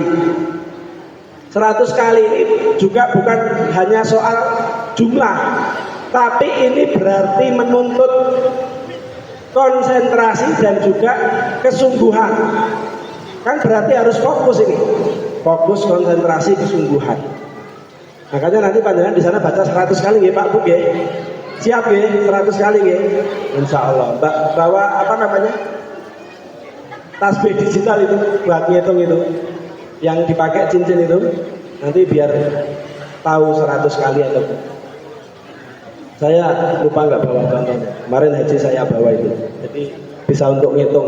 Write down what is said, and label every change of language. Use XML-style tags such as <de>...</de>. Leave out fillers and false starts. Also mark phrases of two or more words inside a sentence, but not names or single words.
<id>100 kali ini juga bukan hanya soal jumlah, tapi ini berarti menuntut konsentrasi dan juga kesungguhan. Kan berarti harus fokus ini. Fokus, konsentrasi, kesungguhan. Makanya nanti panjenengan di sana baca 100 kali</id> <jv>nggih Pak Bu nggih.</jv> <id>Siap nggih 100 kali nggih. Insyaallah. Bawa apa namanya? Tasbih digital itu buat ngitung itu. Yang dipakai cincin itu nanti biar tahu 100 kali atau saya lupa nggak bawa contohnya. Kemarin haji saya bawa itu. Jadi bisa untuk ngitung.</id>